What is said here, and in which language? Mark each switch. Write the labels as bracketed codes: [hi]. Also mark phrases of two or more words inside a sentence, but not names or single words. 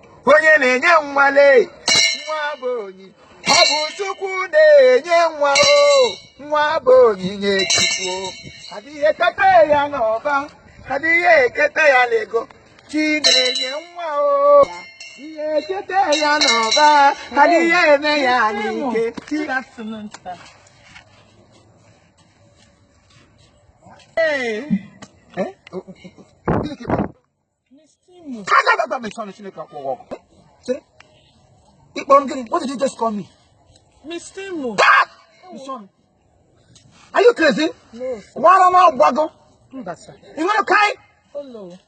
[ig] Onye na-enye nwa lee, nwa bụ onye. Ọ bụ Chukwu na-enye nwa o, nwa bụ onyinye Chukwu o. Adịghị ekete ya n'ọba, adịghị ekete ya n'ego. Chi na-enye nwa o, ihe ekete ya n'ọba, adịghị eme ya n'ike. [en] Good afternoon, sir. [ig] Hey. Eh? Gịnị ka ị kpọrọ? Miss Timo. Ka ga-abịa gba m isi ọnụ Chineke akwụghị ọkụ. Eh? Sịrị, ị kpọrọ m gịnị? [en] What did you just call me? Miss Timo. [ig] Ah! Isi ọnụ. [en] Are you crazy? No, sir. [ig] Nwara nwa agbago. Mba, sir. Ị nwere kai? Hello.